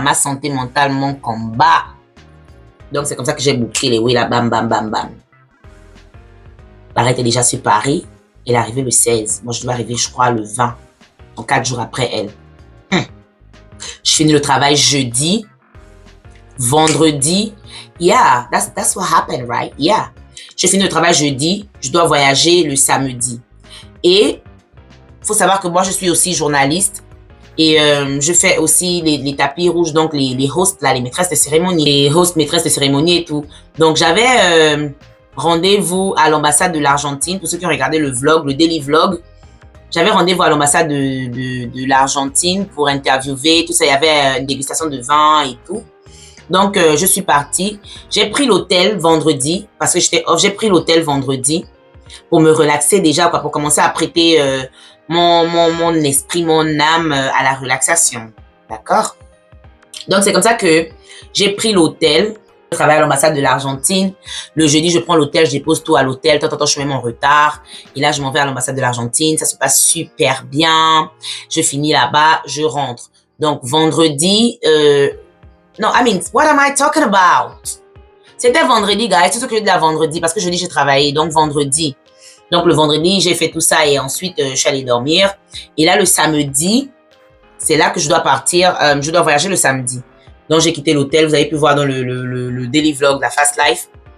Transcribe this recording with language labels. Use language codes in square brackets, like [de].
[fr] Ma santé mentale, mon combat. Donc, c'est comme ça que j'ai booké les oui, là, bam, bam, bam, bam. L'arrêt est déjà sur Paris. Elle est arrivée le 16. Moi, je dois arriver, je crois, le 20. Donc, 4 jours après elle. Je finis le travail jeudi. Vendredi. [en] Yeah, that's what happened, right? Yeah. [fr] Je finis le travail jeudi. Je dois voyager le samedi. Et faut savoir que moi, je suis aussi journaliste. Et je fais aussi les tapis rouges, donc les hosts, là, les maîtresses de cérémonie. Les hosts, maîtresses de cérémonie et tout. Donc, j'avais rendez-vous à l'ambassade de l'Argentine. Pour ceux qui ont regardé le vlog, le daily vlog. J'avais rendez-vous à l'ambassade de l'Argentine pour interviewer, tout ça. Il y avait une dégustation de vin et tout. Donc, je suis partie. J'ai pris l'hôtel vendredi, parce que j'étais off. J'ai pris l'hôtel vendredi pour me relaxer déjà, quoi, pour commencer à prêter mon esprit, mon âme à la relaxation. D'accord? Donc, c'est comme ça que j'ai pris l'hôtel. Je travaille à l'ambassade de l'Argentine. Le jeudi, je prends l'hôtel, je dépose tout à l'hôtel. Tant, je suis même en retard. Et là, je m'en vais à l'ambassade de l'Argentine. Ça se passe super bien. Je finis là-bas, je rentre. Donc, vendredi, non, [en] I mean, what am I talking about? [fr] C'était vendredi, guys. C'est ce que je dis à vendredi parce que jeudi, j'ai travaillé. Donc, vendredi. Donc, le vendredi, j'ai fait tout ça et ensuite, je suis allée dormir. Et là, le samedi, c'est là que je dois partir. Je dois voyager le samedi. Donc, j'ai quitté l'hôtel. Vous avez pu voir dans le daily vlog, la Fast Life.